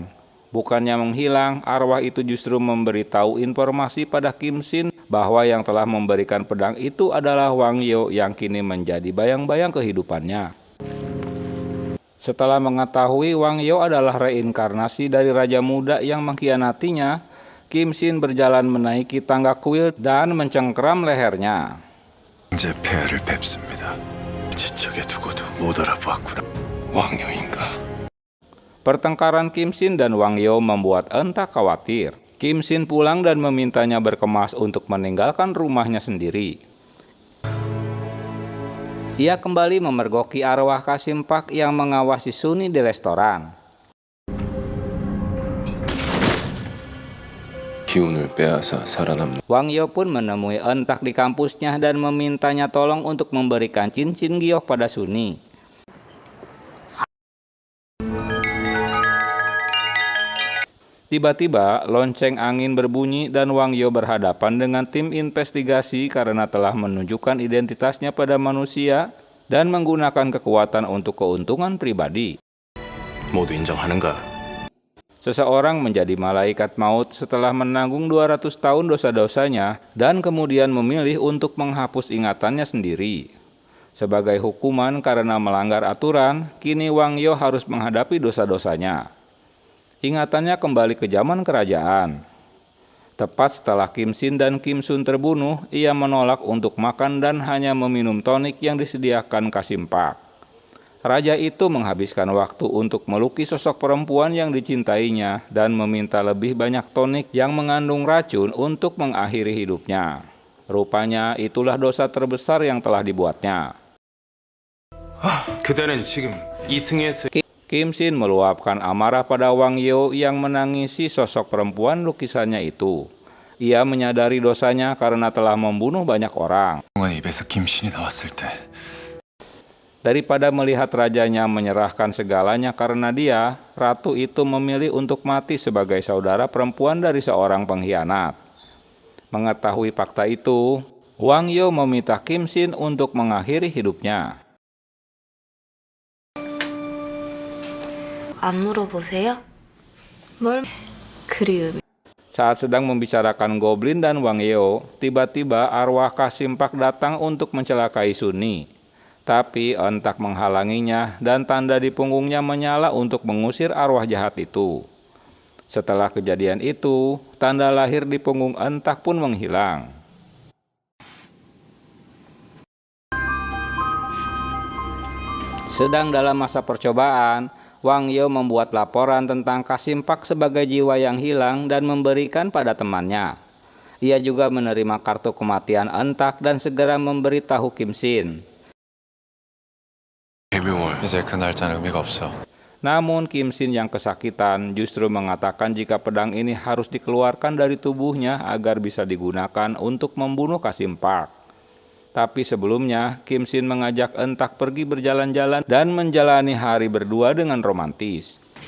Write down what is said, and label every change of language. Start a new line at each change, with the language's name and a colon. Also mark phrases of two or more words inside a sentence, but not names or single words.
Indonesian: Bukannya menghilang, arwah itu justru memberitahu informasi pada Kim Shin bahwa yang telah memberikan pedang itu adalah Wang Yo yang kini menjadi bayang-bayang kehidupannya. Setelah mengetahui Wang Yo adalah reinkarnasi dari Raja Muda yang mengkhianatinya, Kim Shin berjalan menaiki tangga kuil dan mencengkeram lehernya.
Korean: 제 폐하를 뵙습니다. 지척에 두고도 못 알아보았구나. 왕녀인가?
Indonesian: Pertengkaran Kim Shin dan Wang Yo membuat Entak khawatir. Kim Shin pulang dan memintanya berkemas untuk meninggalkan rumahnya sendiri. Ia kembali memergoki arwah Kasim Pak yang mengawasi Suni di restoran.
Korean: 기운을 빼앗아 살아남는
Indonesian: Wang Yo pun menemui Entak di kampusnya dan memintanya tolong untuk memberikan cincin giok pada Suni. Tiba-tiba lonceng angin berbunyi dan Wang Yo berhadapan dengan tim investigasi karena telah menunjukkan identitasnya pada manusia dan menggunakan kekuatan untuk keuntungan pribadi.
Korean: 모두 인정하는가?
Indonesian: Seseorang menjadi malaikat maut setelah menanggung 200 tahun dosa-dosanya dan kemudian memilih untuk menghapus ingatannya sendiri. Sebagai hukuman karena melanggar aturan, kini Wang Yo harus menghadapi dosa-dosanya. Ingatannya kembali ke zaman kerajaan. Tepat setelah Kim Shin dan Kim Sun terbunuh, ia menolak untuk makan dan hanya meminum tonik yang disediakan Kasim Pak. Raja itu menghabiskan waktu untuk melukis sosok perempuan yang dicintainya dan meminta lebih banyak tonik yang mengandung racun untuk mengakhiri hidupnya. Rupanya itulah dosa terbesar yang telah dibuatnya.
Korean: 그대는 지금 이승에서
Indonesian: Kim Shin meluapkan amarah pada Wang Yo yang menangisi sosok perempuan lukisannya itu. Ia menyadari dosanya karena telah membunuh banyak orang.
Korean: 동안 입에서 김신이 나왔을 때
Indonesian: Daripada melihat rajanya menyerahkan segalanya karena dia, ratu itu memilih untuk mati sebagai saudara perempuan dari seorang pengkhianat. Mengetahui fakta itu, Wang Yo meminta Kim Shin untuk mengakhiri hidupnya.
Korean: 안 물어보세요? 뭘 그리움.
Indonesian: Saat sedang membicarakan Goblin dan Wang Yo, tiba-tiba arwah Kasim Pak datang untuk mencelakai Suni. Tapi Entak menghalanginya dan tanda di punggungnya menyala untuk mengusir arwah jahat itu. Setelah kejadian itu, tanda lahir di punggung Entak pun menghilang. Sedang dalam masa percobaan, Wang Yo membuat laporan tentang Kasim Pak sebagai jiwa yang hilang dan memberikan pada temannya. Ia juga menerima kartu kematian Entak dan segera memberitahu Kim Shin.
Korean: 이제 그 날짜는 의미가 없어.
Indonesian: Namun Kim Shin yang kesakitan justru mengatakan jika pedang ini harus dikeluarkan dari tubuhnya agar bisa digunakan untuk membunuh Kasim Pak. Tapi sebelumnya, Kim Shin mengajak Entak pergi berjalan-jalan dan menjalani hari berdua dengan romantis.